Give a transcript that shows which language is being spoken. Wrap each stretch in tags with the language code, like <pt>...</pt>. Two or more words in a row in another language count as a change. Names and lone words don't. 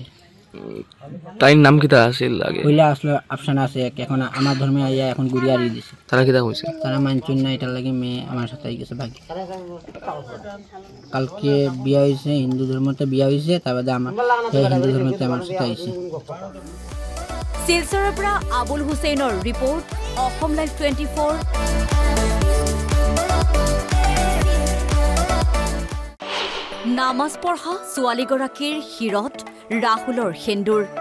<syl>তাইর নাম কিতা আছিল আগে? পইলা আসলে আফসানা আছে, এখন আমার ধর্মে আইয়া এখন গুড়িয়ারি দিছে। তারা কিতা কইছে? তারা মানছেন না, এটার লাগে মেয়ে আমার সাথে গেছে ভাগি। কালকে বিয়া হয়েছে, হিন্দু ধর্মতে বিয়া হয়েছে, তার বাদে আমার হিন্দু ধর্মতে আমার সাথে আইছে।</syl> <as>শিলচৰৰ পৰা আবুল হুছেইনৰ ৰিপৰ্ট, অসম লাইভ 24। নামাজ পঢ়া ছোৱালীগৰাকীৰ শিৰত ৰাহুলৰ সেন্দুৰ।</as>